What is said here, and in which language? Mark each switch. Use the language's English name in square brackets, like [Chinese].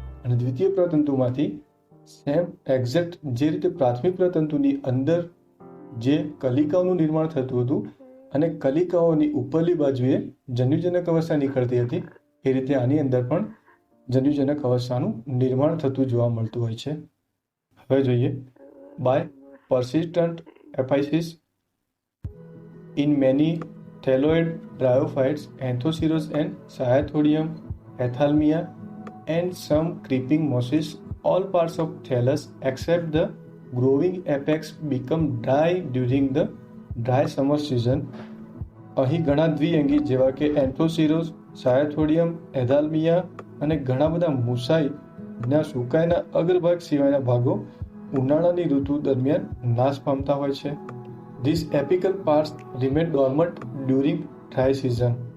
[Gujarati] અને દ્વિતીય પ્રતંતુમાંથી [English] same exact [Gujarati] જે રીતે પ્રાથમિક પ્રતંતુની અંદર જે કલિકાઓનું નિર્માણ થતું હતું અને કલિકાઓની ઉપરની બાજુએ જન્યુજનક અવસ્થા નીકળતી હતી, એ રીતે આની અંદર પણ જન્યુજનક અવસ્થાનું નિર્માણ થતું જોવા મળતું હોય છે. હવે જોઈએ, [English] By persistent apophysis in many thalloid bryophytes, Anthoceros and Cyathoidium, Athalmia and some creeping mosses, all parts of thallus except the growing apex become dry during the dry summer season. [Gujarati] અહીં ઘણા દ્વિઅંગી જેવા કે એન્થોસિરોસ, સાયથોડિયમ, એથાલ્મિયા અને ઘણા બધા મૂસાઈના સુકાઈના અગ્રભાગ સિવાયના ભાગો ઉનાળાની ઋતુ દરમિયાન નાશ પામતા હોય છે. [English] This apical parts remain dormant during dry season.